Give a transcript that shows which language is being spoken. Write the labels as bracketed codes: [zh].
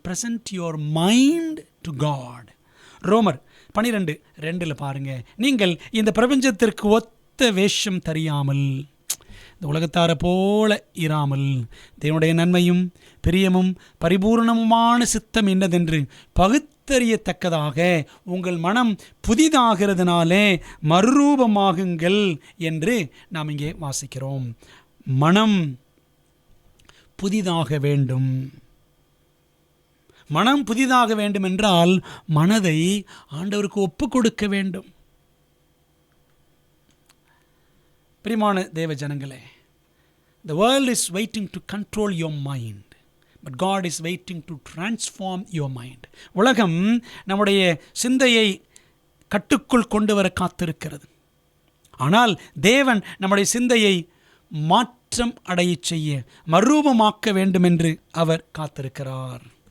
[en] Present your mind to God. [ta] ரோமர் 12:2 பாருங்க, நீங்கள் இந்த பிரபஞ்சத்திற்கு ஒத்த வேஷம் தெரியாமல், இந்த உலகத்தாரை போல இராமல், தேவனுடைய நன்மையும் பிரியமும் பரிபூர்ணமுமான சித்தம் என்னதென்று பகுத்தறியத்தக்கதாக உங்கள் மனம் புதிதாகிறதுனாலே மறுரூபமாகுங்கள் என்று நாம் இங்கே வாசிக்கிறோம். மனம் புதிதாக வேண்டும். மனம் புதிதாக வேண்டும் என்றால் மனதை ஆண்டவருக்கு ஒப்பு கொடுக்க வேண்டும். பிரியமான தேவ ஜனங்களே, [en] the world is waiting to control your mind, but God is waiting to transform your mind. [ta] உலகம் நம்முடைய சிந்தையை கட்டுக்குள் கொண்டு வர காத்திருக்கிறது. ஆனால் தேவன் நம்முடைய சிந்தையை மாற்றம் அடைய செய்ய, மறுரூபமாக்க வேண்டும் என்று அவர் காத்திருக்கிறார்.